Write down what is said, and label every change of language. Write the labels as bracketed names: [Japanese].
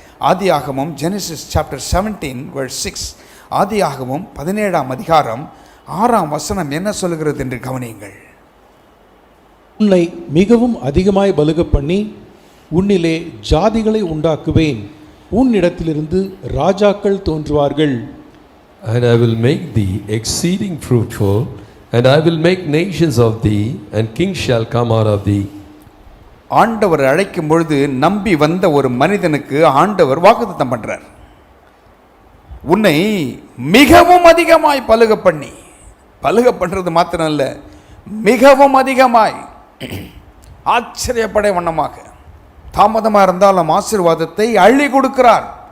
[Tamil] ஆதியாகமம் Genesis chapter 17 verse 6. ஆதியாகமம் 17ஆம் அதிகாரம் 6ஆம் வசனம் என்ன சொல்லுகிறது என்று கவனியுங்கள். உன்னை மிகவும் அதிகமாய் பலுக பண்ணி உன்னிலே ஜாதிகளை உண்டாக்குவேன், உன்னிடத்திலிருந்து ராஜாக்கள் தோன்றுவார்கள். [English] And I will make thee exceeding fruitful, and I will make nations of thee, and kings shall come out of thee. [Tamil] ஆண்டவர் அழைக்கும் பொழுது நம்பி வந்த ஒரு மனிதனுக்கு ஆண்டவர் வாக்குத்தத்தம் பண்றார். உன்னை மிகவும் அதிகமாய் பலுக பண்ணி, பலுக பண்றது மாத்திரம் இல்ல, மிகவும் அதிகமாய் ஆச்சரியப்படை வண்ணமாக, தாமதமாக இருந்தாலும் ஆசீர்வாதத்தை அள்ளி கொடுக்கிறார்.